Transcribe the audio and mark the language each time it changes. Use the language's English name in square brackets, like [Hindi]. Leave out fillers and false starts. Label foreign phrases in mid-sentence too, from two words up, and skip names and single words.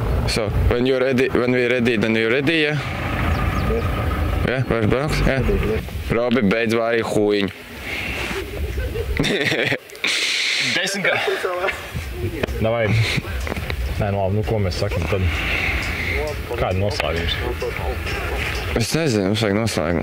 [English] So, when we're ready, then we're ready, yeah? Yeah, [Latvian] vai brauks? Yeah. Robi, beidz vārīt huiņu. 10 gadu. Davai. Nē, nu labi, nu ko mēs sakam tad? Kāda noslēgums? Es nezinu, mums vajag noslēgumu.